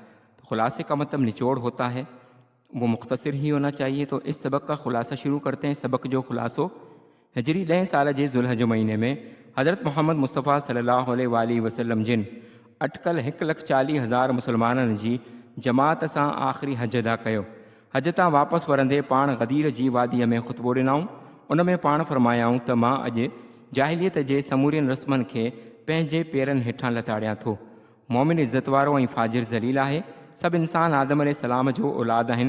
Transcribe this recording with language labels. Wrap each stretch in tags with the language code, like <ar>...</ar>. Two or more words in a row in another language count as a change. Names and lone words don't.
<ur>تو خلاصے کا مطلب نچوڑ ہوتا ہے، وہ مختصر ہی ہونا چاہیے. تو اس سبق کا خلاصہ شروع کرتے ہیں.</ur> <sd>سبق جو خلاصو ہجری 10 سال جے ذوالحج مہینے میں حضرت محمد مصطفیٰ صلی اللہ علیہ وآلہ وسلم جن اٹکل 1,40,000 مسلمانن جی جماعت سان آخری حج ادا کयो. حج तां वापसि वरंदे पाण गदीर जी वादीअ में ख़ुतबो ॾिनऊं. उन में पाण फरमायाऊं त मां अॼु जाहिलियत जे समूरियुनि रस्मनि खे पंहिंजे पेरनि हेठां लताड़ियां थो. मोमिन इज़त वारो ऐं फाजिर ज़लील आहे. सभु इंसान आदम अलैहिस्सलाम जो औलाद आहिनि.</sd>